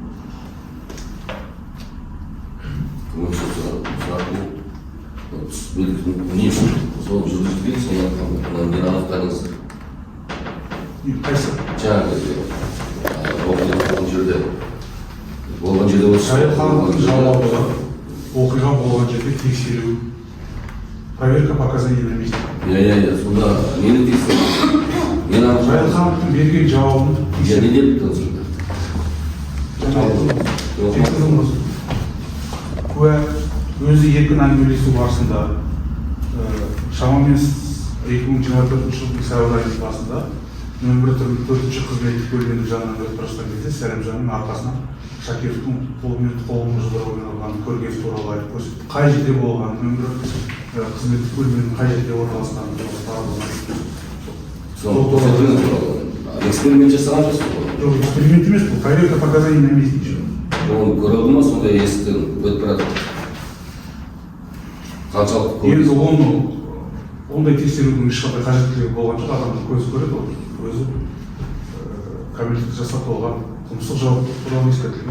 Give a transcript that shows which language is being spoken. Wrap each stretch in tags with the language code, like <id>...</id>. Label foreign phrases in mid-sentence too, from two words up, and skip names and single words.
<kk>Не үшін сол жүргізілген, соны нені анықтаңыз? Қайсы? Жаңағы болған жерде Жарияланған жауабы, оқиға болған жерде тексеру,</kk> <ru>проверка показаний на месте.</ru> <kk>сонда нені тексеру? Жарияланғандың берген жауабын не деп тұрсың? куә өзі еркін әңгімелесу барысында шамамен 2024 жылдың сәуір айының басында нөмір 4 қызметтік бөлімінің жанынан өтіп бара жатқан кезде Сәлімжанның арқасына Шакировтың қолын жұдырумен алғанын көргені туралы айтып көрсетті. Қай жерде болған, нөмір қызметтік бөлімінің қай жерде орналасқанын эксперимент жасаған жоқсыз ғой? Жоқ, эксперимент емес, бұл</kk> <ru>проверка показаний на месте.</ru> <kk>Оны көрілді ма, сондай есіктен өтіп барады? Қаншалықты Енді көрдіңіз? ондай тексерудің ешқандай қажеттілігі болған жоқ, адамның көзі көреді, ол өзі кәмелеттік жасқа толған қылмыстық жауап туралы ескертілген.</kk>